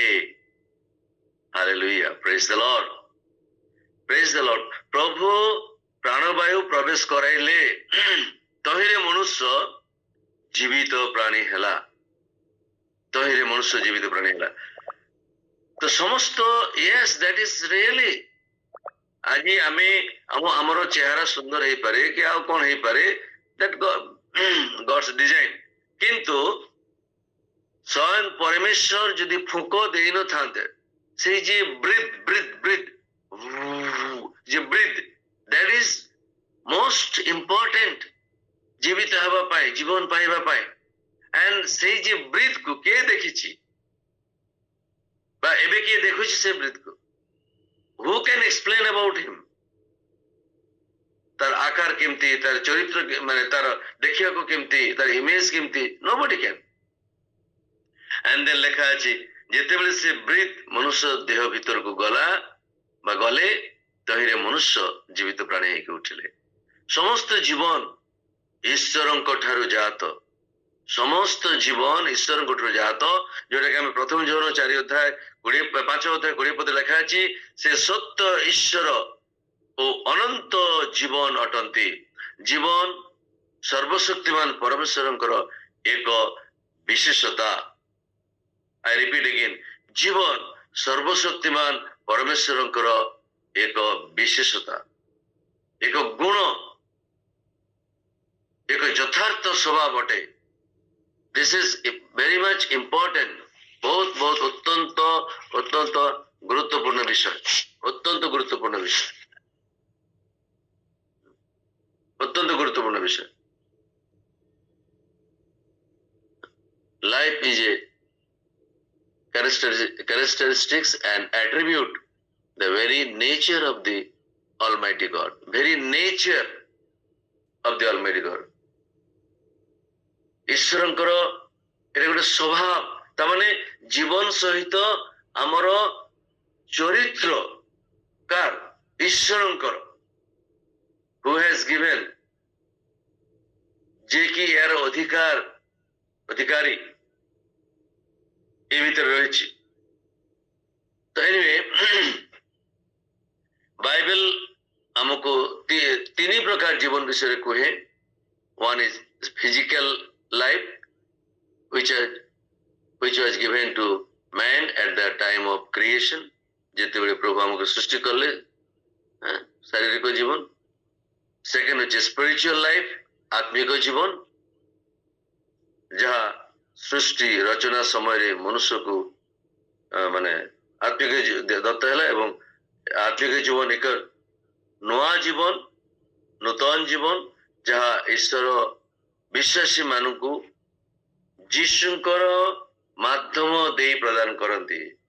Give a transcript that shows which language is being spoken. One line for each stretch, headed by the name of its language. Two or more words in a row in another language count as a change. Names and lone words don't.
English: Hallelujah, praise the Lord, praise the Lord.
Odia: ପ୍ରଭୁ ପ୍ରାଣବାୟୁ ପ୍ରବେଶ କରାଇଲେ, ତହିଁରେ ମନୁଷ୍ୟ ଜୀବିତ ପ୍ରାଣୀ ହେଲା। ତ ସମସ୍ତ
English: yes that is really
Odia: ଆଜି ଆମେ ଆମର ଚେହେରା ସୁନ୍ଦର ହେଇପାରେ କି ଆଉ କଣ ହେଇପାରେ
English: that God's design
Odia: କିନ୍ତୁ ସ୍ୱୟଂ ପରମେଶ୍ୱର ଯଦି ଫୁଙ୍କ ଦେଇନଥାନ୍ତେ ସେଇ ଯେ ବ୍ରିଥ୍ ଯେ ବ୍ରିଥ୍
English: that is most important
Odia: ଜୀବିତ ହେବା ପାଇଁ ଜୀବନ ପାଇବା ପାଇଁ and ସେଇ ଯେ ବ୍ରିଥ୍ କୁ କିଏ ଦେଖିଛି ବା ଏବେ କିଏ ଦେଖୁଛି ସେ ବ୍ରିଥ୍ କୁ
English: who can explain about him
Odia: ତାର ଆକାର କେମିତି ତାର ଚରିତ୍ର ମାନେ ତାର ଦେଖିବାକୁ କେମିତି ତାର ଇମେଜ କେମିତି
English: nobody can and then
Odia: ଲେଖା ଅଛି ଯେତେବେଳେ ସେ ବ୍ରିଥ୍ ମନୁଷ୍ୟ ଦେହ ଭିତରକୁ ଗଲା ବା ଗଲେ ତହିଁରେ ମନୁଷ୍ୟ ଜୀବିତ ପ୍ରାଣୀ ହେଇକି ଉଠିଲେ ସମସ୍ତ ଜୀବନ ଈଶ୍ୱରଙ୍କ ଠାରୁ ଜାତ ସମସ୍ତ ଜୀବନ ଈଶ୍ୱରଙ୍କ ଠାରୁ ଜାତ ଯୋଉଟା କି ଆମେ ପ୍ରଥମ ଯୋହନ 4 ଅଧ୍ୟାୟ 5 ଅଧ୍ୟାୟ 20 ପଦ ଲେଖା ଅଛି ସେ ସତ୍ୟ ଈଶ୍ୱର ଓ ଅନନ୍ତ ଜୀବନ ଅଟନ୍ତି ଜୀବନ ସର୍ବଶକ୍ତିମାନ ପରମେଶ୍ୱରଙ୍କର ଏକ ବିଶେଷତା
English: I repeat again
Odia: ଜୀବନ ସର୍ବଶକ୍ତିମାନ ପରମେଶ୍ୱରଙ୍କର ଏକ ବିଶେଷତା ଏକ ଗୁଣ ଏକ ଯଥାର୍ଥ ସ୍ୱଭାବ ଅଟେ
English: this is very much important
Odia: ବହୁତ ବହୁତ ଅତ୍ୟନ୍ତ ଗୁରୁତ୍ୱପୂର୍ଣ୍ଣ ବିଷୟ ଅତ୍ୟନ୍ତ ଗୁରୁତ୍ୱପୂର୍ଣ୍ଣ ବିଷୟ ଅତ୍ୟନ୍ତ ଗୁରୁତ୍ୱପୂର୍ଣ୍ଣ ବିଷୟ
English: life is a characteristics and attribute the very nature of the Almighty God very nature of the Almighty God
Odia: ଈଶ୍ୱରଙ୍କର ଏଟା ଗୋଟେ ସ୍ୱଭାବ ତାମାନେ ଜୀବନ ସହିତ ଆମର ଚରିତ୍ର କାର ଈଶ୍ୱରଙ୍କର
English: who has given
Odia: ଯେ କି ଏହାର ଅଧିକାରୀ ଏ ଭିତରେ ରହିଛି ତ ଏନିୱେ ବାଇବେଲ ଆମକୁ ତିନି ପ୍ରକାର ଜୀବନ ବିଷୟରେ କୁହେ
English: one is physical life which was given to man at the time of creation
Odia: ଯେତେବେଳେ ପ୍ରଭୁ ଆମକୁ ସୃଷ୍ଟି କଲେ ଶାରୀରିକ ଜୀବନ
English: second which is spiritual life
Odia: ଆତ୍ମିକ ଜୀବନ ଯାହା ସୃଷ୍ଟି ରଚନା ସମୟରେ ମନୁଷ୍ୟକୁ ମାନେ ଆତ୍ମିକ ଦତ୍ତ ହେଲା ଏବଂ ଆତ୍ମିକ ଜୀବନ ଏକ ନୂଆ ଜୀବନ ନୂତନ ଜୀବନ ଯାହା ଈଶ୍ୱର ବିଶ୍ୱାସୀ ମାନଙ୍କୁ ଯୀଶୁଙ୍କର ମାଧ୍ୟମ ଦେଇ ପ୍ରଦାନ କରନ୍ତି